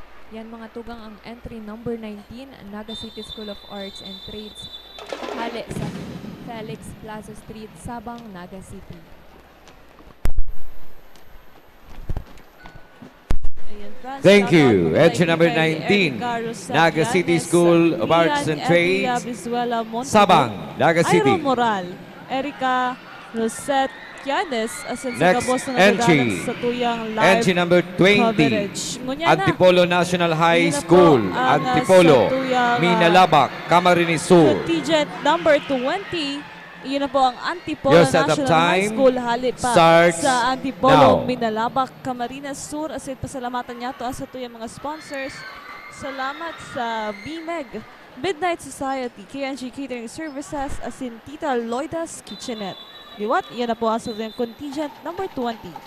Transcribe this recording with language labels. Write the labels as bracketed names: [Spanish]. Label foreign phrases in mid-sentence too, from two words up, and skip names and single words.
[Bikol] Yan mga tugang ang [English] entry number [Bikol] 19, Naga City School of Arts and Trades, hali sa Felix Plaza Street, Sabang, Naga City. Ayan, Franz, [English] Thank shout out you. [Bikol] po [English] Entry [Bikol] kay [English] number Erica 19, Rosette Naga City Llanes, School of Lian Arts and Evia Trades, Brizuela Montalvo, Sabang, Naga City. [Bikol] Iron Moral, Erica Rosette Llanes, asin sa [English] Next [Bikol] Gabos na [English] entry, [Bikol] nagdadalang sa tuyang live [English] entry number 20, [Bikol] coverage. Ngunya na. Antipolo National High Yun na po School, ang, Antipolo, sa tuyang, Minalabak, Camarines Sur. Contingent number 20, yun na po ang Antipolo [English] Your setup National High time School, [Bikol] halip pa [English] starts [Bikol] sa Antipolo, [English] now. [Bikol] Minalabak, Camarines Sur. Asin pasalamatan niya to sa tuyang mga sponsors. Salamat sa BMEG, Midnight Society, KNG Catering Services, asin Tita Loida's Kitchenette. Liwat, yan na po ang sa tuyang contingent number 20.